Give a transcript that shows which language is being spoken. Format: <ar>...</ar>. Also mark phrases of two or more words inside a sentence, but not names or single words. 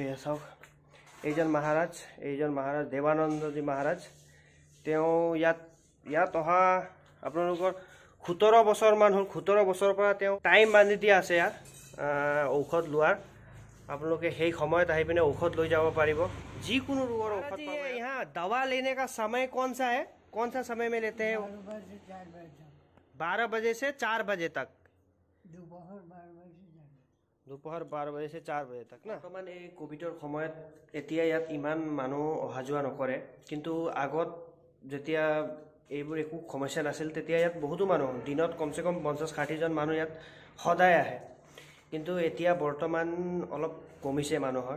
<as>এয়া চাওক এইজন মহাৰাজ দেৱানন্দজী মহাৰাজ। তেওঁ ইয়াত অহা আপোনালোকৰ 17 বছৰমান হ'ল। 17 বছৰৰ পৰা তেওঁ টাইম বান্ধি দিয়া আছে ইয়াত ঔষধ লোৱাৰ। আপোনালোকে সেই সময়ত আহি পিনে ঔষধ লৈ যাব পাৰিব যিকোনো ৰোগৰ ঔষধ পাব।</as> <hi>यहाँ दवा लेने का समय कौन सा समय में लेते हैं? 12 बजे से 4 बजे तक। दोपहर 12 बजे से 4 बजे तक ना।</hi> <as>बर्तमान এই কোভিডৰ সময়ত এতিয়া ইয়াত ইমান মানুহ অহা যোৱা নকৰে, কিন্তু আগত যেতিয়া এইবোৰ একো সমস্যা নাছিল তেতিয়া ইয়াত বহুতো মানুহ দিনত কমসে কম 50-60 জন মানুহ ইয়াত সদায় আহে, কিন্তু এতিয়া বৰ্তমান অলপ কমিছে মানুহৰ।</as>